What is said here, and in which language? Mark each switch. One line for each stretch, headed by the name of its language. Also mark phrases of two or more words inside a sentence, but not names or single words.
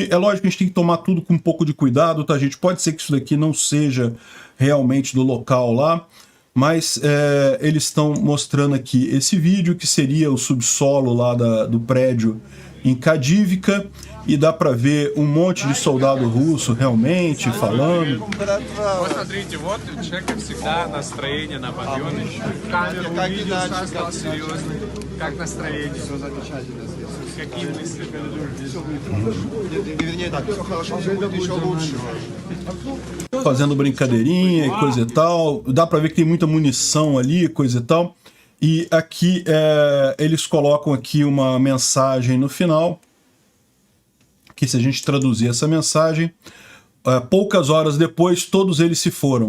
Portuguese: É lógico que a gente tem que tomar tudo com um pouco de cuidado, tá, gente? Pode ser que isso daqui não seja realmente do local lá, mas eles estão mostrando aqui esse vídeo, que seria o subsolo lá do prédio em Kadivka, e dá para ver um monte de soldado russo realmente falando.
Russian: Посмотрите, вот человек всегда настроение на подъеме. Камеру увидел, стал серьезный. Как настроение? Все замечательно. Какие мысли? Вернее так, все хорошо, все будет еще лучше.
Portuguese: Fazendo brincadeirinha e coisa e tal. Dá para ver que tem muita munição ali, coisa e tal. E aqui eles colocam aqui uma mensagem no final, que se a gente traduzir essa mensagem, poucas horas depois todos eles se foram.